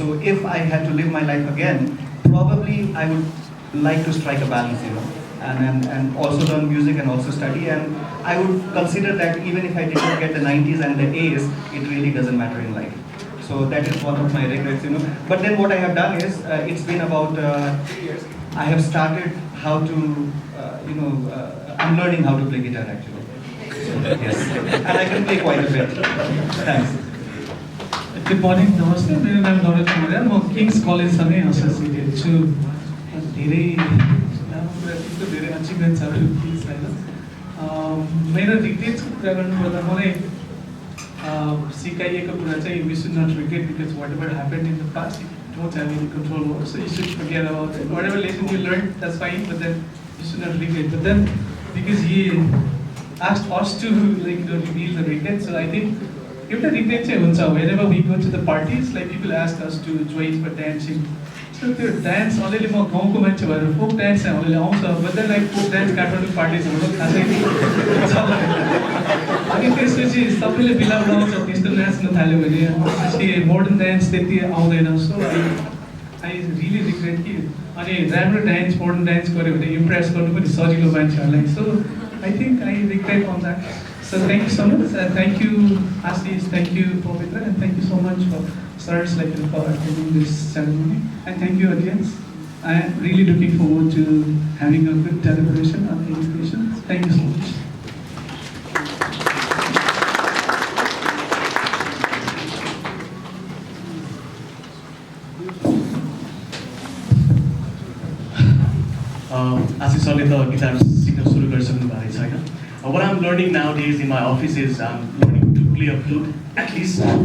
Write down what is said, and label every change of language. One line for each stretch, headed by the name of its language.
English: So if I had to live my life again, probably I would like to strike a balance, and also learn music and also study, and I would consider that even if I did not get the 90s and the A's, it really doesn't matter in life. So that is one of my regrets, But then what I have done is, it's been about 3 years. I have started how to, I'm learning how to play guitar actually. So, yes, and I can play quite a bit. Thanks. Good morning,
Nepali: namaste. मेरो नाम नरेश मौर्य, म Kings कलेजसँगै associated छु। धेरै अचिभमेन्ट्सहरू थिए छैन। मेरो रिग्रेट्सको कुरा गर्नुपर्दा मलाई सिकाइएको कुरा चाहिँ
English: we should not regret, because whatever happened in the past, you don't have any control over, so you should forget about it. Whatever lesson you learned, that's fine, but then you should not regret. But then, because he asked us to reveal the regret, so I think
Nepali: एउटा
English: regret
Nepali: चाहिँ हुन्छ,
English: whenever we go to the parties, like people ask us to join for dancing,
Nepali: So त्यो dance अलिअलि म गाउँको मान्छे भएर folk dance चाहिँ अलिअलि आउँछ
English: but then like
Nepali: folk dance Kathmandu party छ भने खासै अनि त्यसपछि सबैले बिलाउन आउँछ त्यस्तो नाच्न थाल्यो भने त्यसपछि मोडर्न डान्स त्यति आउँदैन
English: so I really regret
Nepali: कि अनि राम्रो डान्स मोडर्न डान्स गऱ्यो भने इम्प्रेस गर्नु पनि सजिलो मान्छेहरूलाई
English: So I think I regret on that so thank you so much thank you Ashish thank you Pavitra and thank you so much for sirs like for attending this ceremony and thank you audience. I am really looking forward to having a good deliberation on education. Thank you so much.
Nepali: As सरले त guitar सिक्न सुरु गरिसक्नु भएको छ हैन.
English: What I'm learning nowadays in my office is I'm learning to play a flute at least.